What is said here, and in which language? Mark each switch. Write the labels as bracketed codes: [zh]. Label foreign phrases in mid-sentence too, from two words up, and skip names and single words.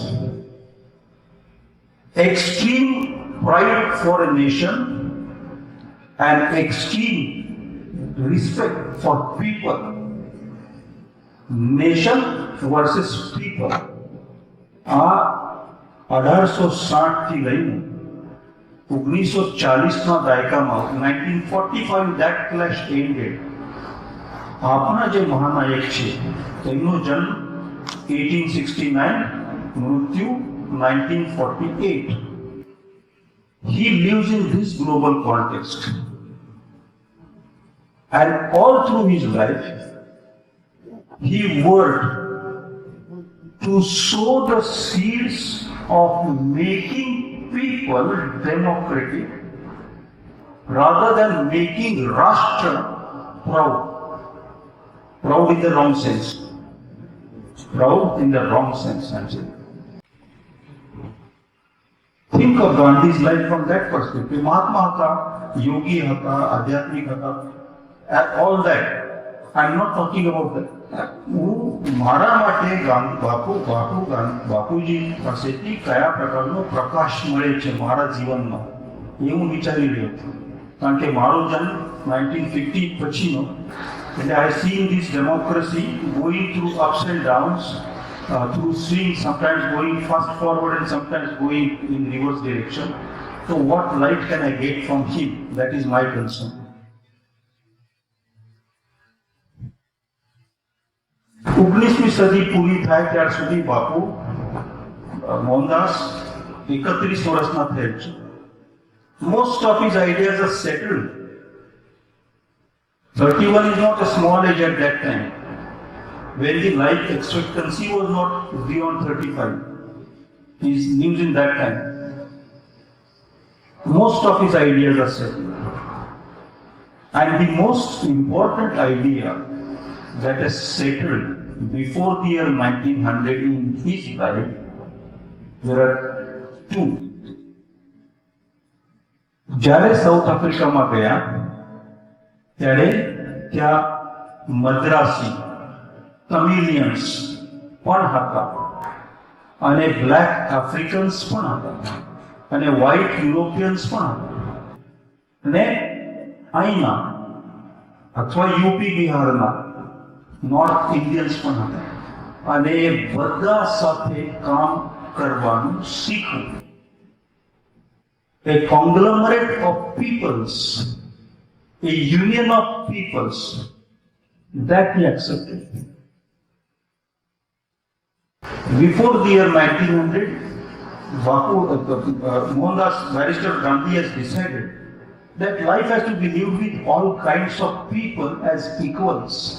[en] Extreme pride for a nation and extreme respect for people. Nation versus people. [gu] આ 1860 થી લઈને 1940ના દાયકામાં 1945 [en] that clash ended. [gu] આપણા જે મહાનાયક છે તેમનો જન્મ 1869, મૃત્યુ 1948. [en] He lives in this global context, and all through his life he worked to sow the seeds of making people democratic rather than making Rashtra proud. Proud in the wrong sense. Proud in the wrong sense, I'm saying. Think of Gandhi's life from that perspective. [gu] મહાત્મા હતા, યોગી હતા, આધ્યાત્મિક હતા, [en] all that. I'm not talking about that. [gu] મારા માટે બાપુજી પાસેથી કયા પ્રકારનો પ્રકાશ મળે છે મારા જીવનમાં, એ હું વિચારી રહ્યો છું. કારણ કે મારો જન્મ 1950 પછીનો, એટલે [en] I seen this democracy going through ups and downs, through swings, sometimes going fast forward and sometimes going in reverse direction. So what light can I get from him? That is my concern. [gu] 19મી સદી પૂરી થાય ત્યાર સુધી બાપુ મોહનદાસ 31 વર્ષના થયેલ છે. [en] Most of his ideas are settled. 31 is not a small age at that time, when the life expectancy was not beyond 35. He lives in that time. Most of his ideas are settled. And the most important idea that is settled before the year 1900 in his life, there are two. [gu] જ્યારે સાઉથ આફ્રિકામાં ગયા ત્યારે ત્યાં [en] Madrasi Tamilians [gu] પણ હતા અને [en] black Africans [gu] પણ હતા અને [en] white Europeans [gu] પણ હતા અને અહીંના અથવા યુપી બિહારના [en] north Indians [gu] પણ હતા અને એ બધા સાથે કામ કરવાનું શીખવું. [en] A conglomerate of peoples, a union of peoples, that he accepted. Before the year 1900, Mohandas Barrister Gandhi has decided that life has to be lived with all kinds of people as equals.